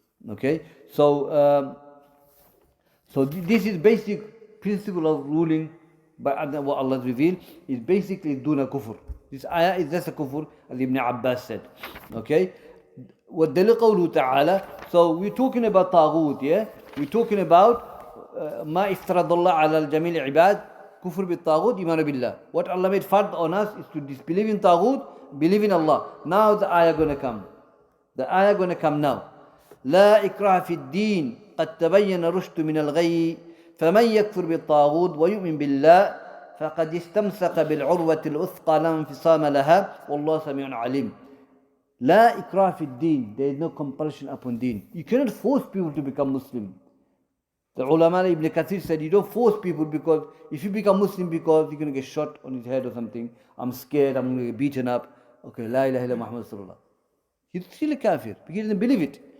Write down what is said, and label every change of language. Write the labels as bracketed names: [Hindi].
[English] Okay, so this is basic principle of ruling by what Allah revealed is basically duna kufr. This ayah is just a kufr, as Ibn Abbas said. Okay? [Arabic] وَالدَّلِيلُ قَوْلُهُ تَعَالَى. [English] So we're talking about taghut, yeah? We're talking about [Arabic] مَا افترض الله على الجميع العباد كفر بالطاغوت إيمان بالله. [English] What Allah made fard on us is to disbelieve in taghut, believe in Allah. Now the ayah gonna come. The ayah gonna come now. [Arabic] لا إكراه في الدين قد تبين رشد من الغي فمن يكفر بالطاغوت ويؤمن بالله فقد استمسك بالعروة الوثقى لا انفصام لها والله سميع عليم. لا إكراه في الدين. [English] There is no compulsion upon deen. You cannot force people to become Muslim. The ulama Ibn Kathir said you don't force people because if you become Muslim because you're going to get shot on his head or something, I'm scared, I'm going to get beaten up. Okay, La ilaha illa Muhammad sallallahu. He's still a kafir because he doesn't believe it.